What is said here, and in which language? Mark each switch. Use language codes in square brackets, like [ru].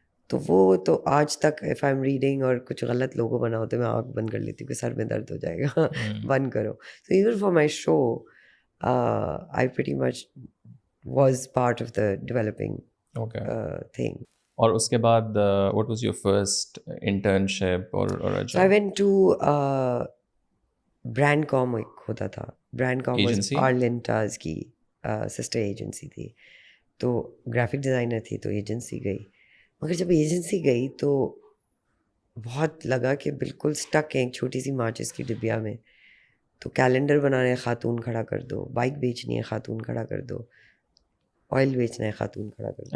[ur] تو وہ تو آج تک [en] if I am reading [ur] اور کچھ غلط لوگو بنا ہوتا ہے میں آنکھ بند کر لیتی ہوں کہ سر میں درد ہو جائے گا, بند کرو. [en] So even for my show I pretty much was part of the developing thing. [ur] اور اس کے بعد [en] what was your first internship اور So I went to Brandcom, [ur] ایک ہوتا تھا. [en] Brandcom was Agency? [ur] Arlinta's کی سسٹر ایجنسی تھی. تو گرافک ڈیزائنر تھی تو ایجنسی گئی. مگر جب ایجنسی گئی تو بہت لگا کہ بالکل اسٹک ہیں ایک چھوٹی سی ماچس کی ڈبیا میں. تو کیلنڈر بنانا ہے خاتون کھڑا کر دو, بائک بیچنی ہے خاتون کھڑا کر دو, آئل بیچنا ہے خاتون کھڑا کر دو.